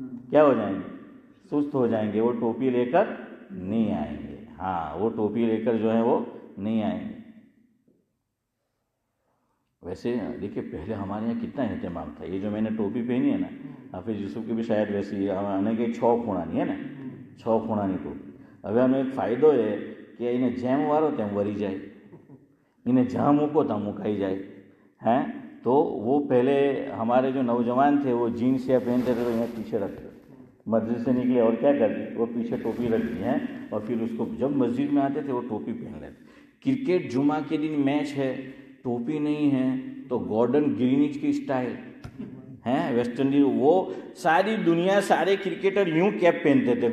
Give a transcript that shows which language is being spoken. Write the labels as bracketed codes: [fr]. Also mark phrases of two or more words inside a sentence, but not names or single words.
[ur] کیا ہو جائیں گے، سست ہو جائیں گے، وہ ٹوپی لے کر نہیں آئیں گے. ہاں وہ ٹوپی لے کر جو ہے وہ نہیں آئیں گے. ویسے دیکھیے پہلے ہمارے یہاں کتنا اہتمام تھا. یہ جو میں نے ٹوپی پہنی ہے نا، حافظ یوسف کی بھی شاید ویسی ہے کہ 6 ખૂણાની ہے نا، 6 ખૂણાની ٹوپی. [gu] હવે આનો એક ફાયદો એ કે એને જેમ વારો તેમ વરી જાય، એને જ્યાં મૂકો ત્યાં મુકાઈ જાય. [ur] ہیں تو وہ پہلے ہمارے جو نوجوان تھے وہ جینس یا پہنتے تھے تو یہاں پیچھے رکھتے، مسجد سے نکلے اور کیا کرتے، وہ پیچھے ٹوپی رکھتی ہیں، اور پھر اس کو جب مسجد میں آتے تھے وہ ٹوپی پہن لیتے. کرکٹ جمعہ کے دن میچ ہے، ٹوپی نہیں ہے تو گارڈن گرینچ کی اسٹائل ہیں ویسٹ انڈیز، وہ ساری دنیا سارے کرکٹر یوں کیپ پہنتے تھے.